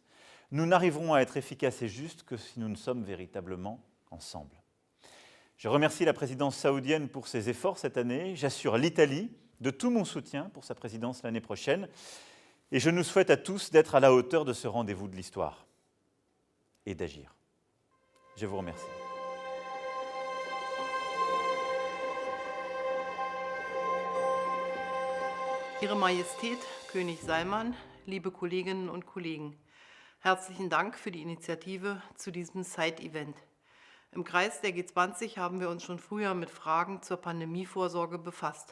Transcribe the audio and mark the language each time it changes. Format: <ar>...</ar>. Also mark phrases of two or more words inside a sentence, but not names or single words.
<fr>Nous n'arriverons à être efficaces et justes que si nous ne sommes véritablement ensemble. Je remercie la présidence saoudienne pour ses efforts cette année. J'assure l'Italie de tout mon soutien pour sa présidence l'année prochaine. Et je nous souhaite à tous d'être à la hauteur de ce rendez-vous de l'histoire et d'agir. Je vous remercie.</fr> <de>Ihre Majestät, König Salman, liebe Kolleginnen und Kollegen, herzlichen Dank für die Initiative zu diesem Side-Event. Im Kreis der G20 haben wir uns schon früher mit Fragen zur Pandemievorsorge befasst.</de>